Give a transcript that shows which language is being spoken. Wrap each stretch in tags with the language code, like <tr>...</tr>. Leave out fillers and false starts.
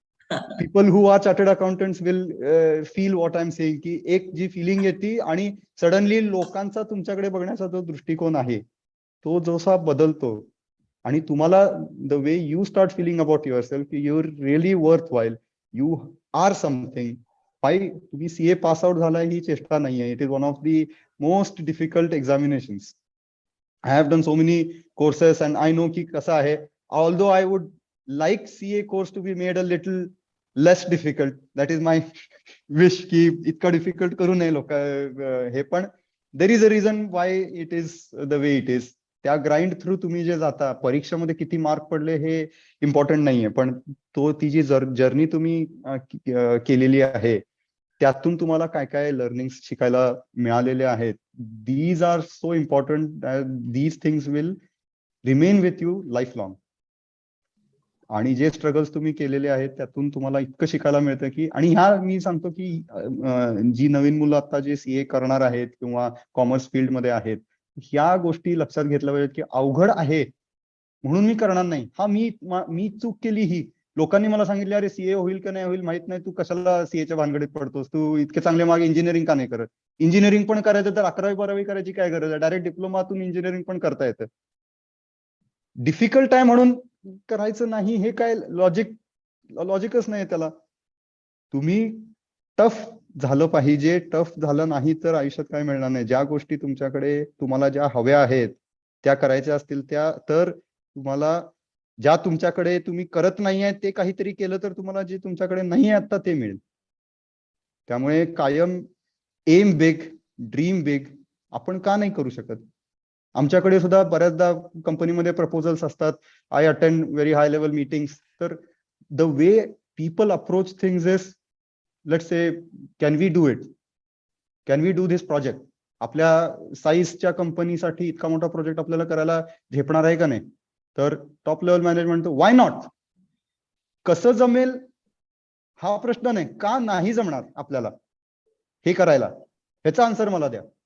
<en>people who are chartered accountants will feel what I am saying</en> <mr>की एक जी feeling येते आणि सडनली लोकांचा तुमच्याकडे बघण्याचा जो दृष्टिकोन आहे तो जसा बदलतो आणि तुम्हाला</mr> <en>The way you start feeling about yourself की you are really worthwhile, you are something.</en> <mr>तुम्ही सीए पास आउट झालाय ही चेष्टा नाहीये.</mr> <en>It is one of the most difficult examinations. I have done so many courses and I know</en> <mr>ki kasa hai.</mr> <en>Although I would like CA course to be made a little less difficult, that is my wish</en> <mr>ki itka difficult karu nahi loka he.</mr> <en>Pan there is a reason why it is the way it is.</en> <mr>त्या grind through तुम्ही जे जाता, परीक्षेमध्ये किती mark पडले हे important नाहीये, पण ती जी जर्नी तुम्ही केलेली आहे त्यातून तुम्हाला काय काय लर्निंग्स शिकायला मिळालेले आहेत.</mr> <en>These are so important. These things will remain with you lifelong.</en> <mr>आणि जे स्ट्रगल्स तुम्ही केलेले आहेत त्यातून तुम्हाला इतकं शिकायला मिळतं की, आणि ह्या मी सांगतो की जी नवीन मुलं आता जे सीए करणार आहेत किंवा कॉमर्स फील्डमध्ये आहेत, ह्या गोष्टी लक्षात घेतल्या पाहिजेत की अवघड आहे म्हणून मी करणार नाही. हा मी चूक केली ही. लोकांनी मला सांगितले अरे सीए होईल का नाही होईल माहित नाही, तू कशाला सीएच्या भानगडीत पडतोस, तू इतके चांगले मागे इंजिनिअरिंग का नाही करत. इंजिनिअरिंग पण करायचं तर 11वी-12वी करायची काय गरज आहे, डायरेक्ट डिप्लोमातून इंजिनिअरिंग पण करता येतं. डिफिकल्ट आहे म्हणून करायचं नाही हे काय लॉजिकच नाही त्याला. तुम्ही टफ झालं पाहिजे. टफ झालं नाही तर आयुष्यात काय मिळणार नाही. ज्या गोष्टी तुमच्याकडे तुम्हाला ज्या हव्या आहेत त्या करायच्या असतील त्या, तर तुम्हाला ज्या तुमच्याकडे तुम्ही करत नाही आहे ते काहीतरी केलं तर तुम्हाला जे तुमच्याकडे नाही आहे आता ते मिळेल.</mr> <en>त्यामुळे कायम aim big, dream big.</en> <mr>आपण का नाही करू शकत. आमच्याकडे सुद्धा बऱ्याचदा कंपनीमध्ये प्रपोजल्स असतात.</mr> <en>I attend very high level meetings. तर the way people approach things is, let's say can we do it. Can we do this project?</en> <mr>आपल्या साईजच्या कंपनीसाठी इतका मोठा प्रोजेक्ट आपल्याला करायला झेपणार आहे का नाही? तर</mr> <en>Top level management why not?</en> <mr>कसं जमेल हा प्रश्न नाही, का नाही जमणार आपल्याला हे करायला, ह्याचा आन्सर मला द्या.</mr>